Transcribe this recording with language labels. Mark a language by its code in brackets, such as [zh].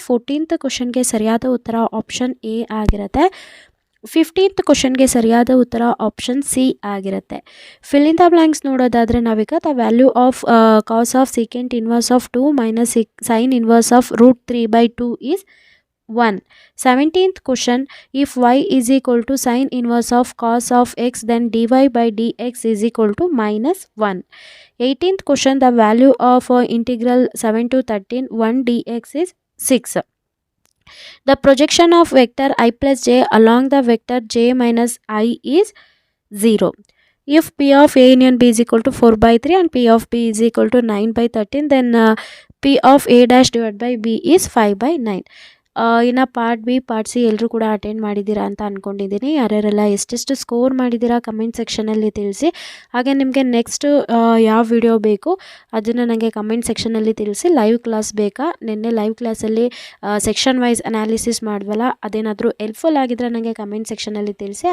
[kn] 14th ಕ್ವಶನ್ಗೆ ಸರಿಯಾದ ಉತ್ತರ ಆಪ್ಷನ್ ಎ ಆಗಿರುತ್ತೆ. 15th ಕ್ವಶನ್ಗೆ ಸರಿಯಾದ ಉತ್ತರ ಆಪ್ಷನ್ ಸಿ ಆಗಿರುತ್ತೆ. [en] fill in the blanks [kn] ನೋಡೋದಾದರೆ ನಾವೀಗ [en] The value of cos of secant inverse of 2 minus sine inverse of √3/2 is 1. 17th question, if y is equal to sin inverse of cos of x, then dy/dx is equal to -1. 18th question, the value of integral 7 to 13 1 dx is 6. The projection of vector I plus j along the vector j minus I is 0. If p of a union b is equal to 4/3 and p of b is equal to 9/13, then p of a dash divided by b is 5/9. [kn] ಇನ್ನು part B part C ಎಲ್ಲರೂ ಕೂಡ attend ಮಾಡಿದ್ದೀರಾ ಅಂತ ಅಂದ್ಕೊಂಡಿದ್ದೀನಿ. ಯಾರ್ಯಾರೆಲ್ಲ ಎಷ್ಟೆಷ್ಟು score ಮಾಡಿದ್ದೀರಾ comment ಸೆಕ್ಷನಲ್ಲಿ ತಿಳಿಸಿ. ಹಾಗೆ ನಿಮಗೆ ನೆಕ್ಸ್ಟ್ ಯಾವ ವಿಡಿಯೋ ಬೇಕು ಅದನ್ನು ನನಗೆ ಕಮೆಂಟ್ ಸೆಕ್ಷನಲ್ಲಿ ತಿಳಿಸಿ. ಲೈವ್ ಕ್ಲಾಸ್ ಬೇಕಾ, ನಿನ್ನೆ ಲೈವ್ ಕ್ಲಾಸಲ್ಲಿ ಸೆಕ್ಷನ್ ವೈಸ್ ಅನಾಲಿಸಿಸ್ ಮಾಡಿದ್ವಲ್ಲ, ಅದೇನಾದರೂ ಹೆಲ್ಪ್ಫುಲ್ ಆಗಿದ್ದರೆ ನನಗೆ ಕಮೆಂಟ್ ಸೆಕ್ಷನಲ್ಲಿ ತಿಳಿಸಿ.